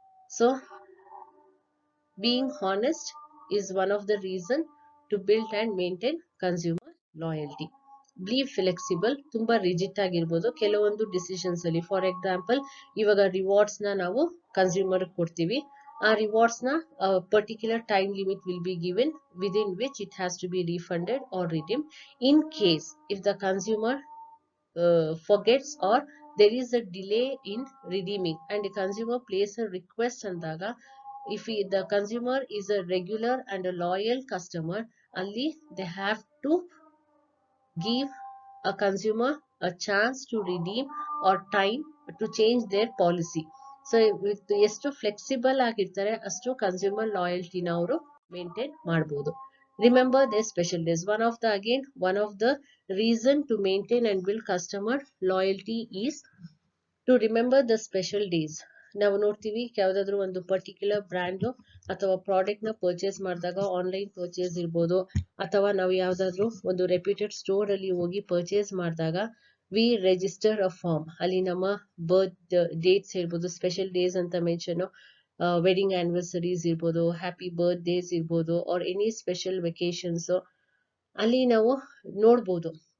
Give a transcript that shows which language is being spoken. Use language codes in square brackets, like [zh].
[en] So being honest is one of the reason to build and maintain consumer loyalty. Be flexible, [kn] ತುಂಬಾ rigid ಆಗಿರ್ಬೋದು ಕೆಲವೊಂದು decisions ಅಲ್ಲಿ. For example ಇವಾಗ rewards ನ ನಾವು ಕನ್ಸ್ಯೂಮರ್ ಕೊಡ್ತೀವಿ, ಆ ರಿವಾರ್ಡ್ಸ್ ನ particular time limit will be given [en] within which it has to be refunded or redeemed. In case if the consumer forgets or there is a delay in redeeming and the consumer places a request andaga, if the consumer is a regular and a loyal customer, only they have to give a consumer a chance to redeem or time to change their policy. [kn] So ಎಷ್ಟು flexible ಆಗಿರ್ತಾರೆ ಅಷ್ಟು consumer ಲಾಯಲ್ಟಿನ ಅವರು maintain ಮಾಡಬಹುದು. [en] Remember their special days. One of the reason to maintain and build customer loyalty is to remember the special days. [kn] ನಾವು ನೋಡ್ತೀವಿ ಯಾವ್ದಾದ್ರು ಒಂದು particular brand ಅಥವಾ ಪ್ರಾಡಕ್ಟ್ ನ ಪರ್ಚೇಸ್ ಮಾಡಿದಾಗ ಆನ್ಲೈನ್ ಪರ್ಚೇಸ್ ಇರ್ಬೋದು ಅಥವಾ ನಾವು ಯಾವ್ದಾದ್ರು ಒಂದು ರೆಪ್ಯೂಟೆಡ್ ಸ್ಟೋರ್ ಅಲ್ಲಿ ಹೋಗಿ ಪರ್ಚೇಸ್ ಮಾಡಿದಾಗ [en] We register a form. [kn] ಅಲ್ಲಿ ನಮ್ಮ ಬರ್ತ್ ಡೇಟ್ಸ್ ಇರ್ಬೋದು, ಸ್ಪೆಷಲ್ ಡೇಸ್ ಅಂತ ಮೆನ್ಷನ್, ವೆಡ್ಡಿಂಗ್ ಆನಿವರ್ಸರೀಸ್ ಇರ್ಬೋದು, ಹ್ಯಾಪಿ ಬರ್ತ್ ಡೇಸ್ ಇರ್ಬೋದು, ಆರ್ ಎನಿ ಸ್ಪೆಷಲ್ ವೆಕೇಶನ್ಸ್ ಅಲ್ಲಿ ನಾವು ನೋಡ್ಬೋದು.